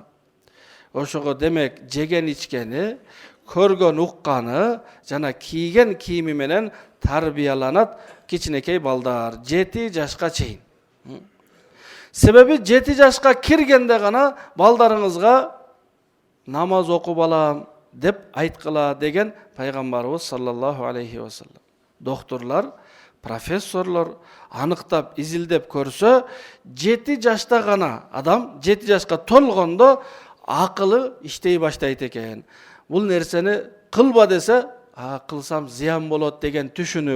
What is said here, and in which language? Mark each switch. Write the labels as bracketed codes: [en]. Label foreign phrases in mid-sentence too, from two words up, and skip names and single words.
[ky] Ошого демек жеген ичкени, көргөн укканы жана кийген кийими менен тарбияланат кичинекей балдар 7 жашка чейин. Себеби 7 жашка киргенде гана балдарыңызга намаз окуп алам деп айткыла деген пайгамбарыбыз [ar] صلى الله عليه وسلم. [ky] Доктурлар, профессорлор аныктап, изилдеп көрсө, 7 жашта гана адам 7 жашка толгондо акылы иштей баштайт экен. Бул нерсени кылба десе, кылсам зыян болот деген түшүнүк.